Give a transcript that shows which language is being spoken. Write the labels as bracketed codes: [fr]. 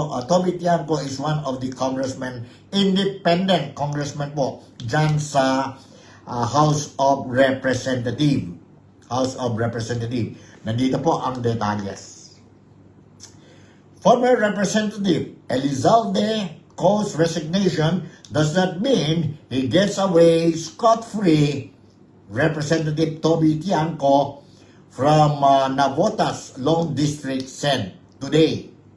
[en] Toby Tiangco is one of the congressmen, independent congressman [tl] po dyan sa [en] House of Representative. House of Representative. [tl] Nandito po ang detalles. [en] Former Representative Elizalde Co's resignation does not mean he gets away scot-free. Representative Toby Tiangco from Navotas Long District said today.